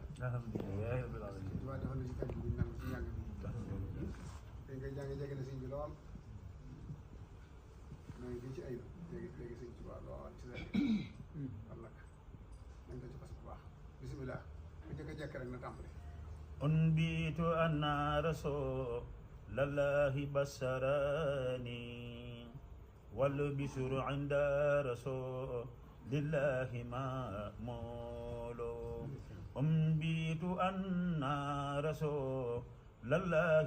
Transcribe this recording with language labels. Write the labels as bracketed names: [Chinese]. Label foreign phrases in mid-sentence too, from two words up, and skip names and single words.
[Arabic] الحمد لله رب العالمين [Wolof] Tuubaa defal na ci tànk bi nangu ci njàng bi te ngay jàng jege na sëñ bi lool maa ngi fii ci ayib léegi sëñ Tuubaa lool ci seen kon nag nañ ko ci pas bu baax bisimilah ku jëkk a jekk rek na tàmbali [Arabic] أنبئت أن رسول الله بشرني والبشر عند رسول لله مأمول أنبئت أن رسول الله